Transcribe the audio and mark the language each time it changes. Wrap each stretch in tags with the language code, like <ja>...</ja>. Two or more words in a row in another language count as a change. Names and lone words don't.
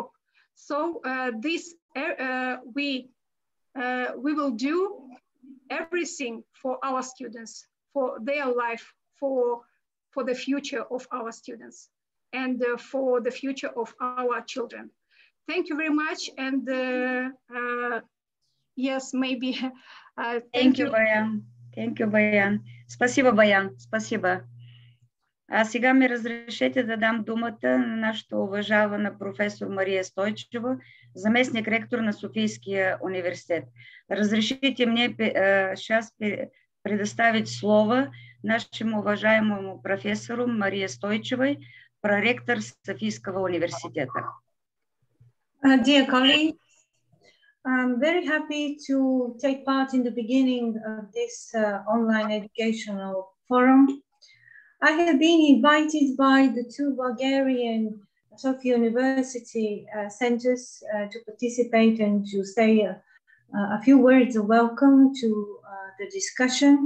<en>So we will do everything for our students, for their life, for the future of our students, and for the future of our children. Thank you very much. And yes, maybe. Thank you, Баян. Thank you, Баян.</en> <ru>Спасибо, Баян. Спасибо.</ru> <bg>А сега ми разрешете да дам думата на нашата уважавана професор Мария Стойчева, заместник ректор на Софийския университет.</bg> <ru>Разрешите мне сейчас предоставить слово нашему уважаемому профессору Марии Стойчевой, проректор Софийского университета.</ru> <en>Dear colleagues, I'm very happy to take part in the beginning of this online educational forum. I have been invited by the two Bulgarian Sofia University centers to participate and to say a few words of welcome to the discussion.</en>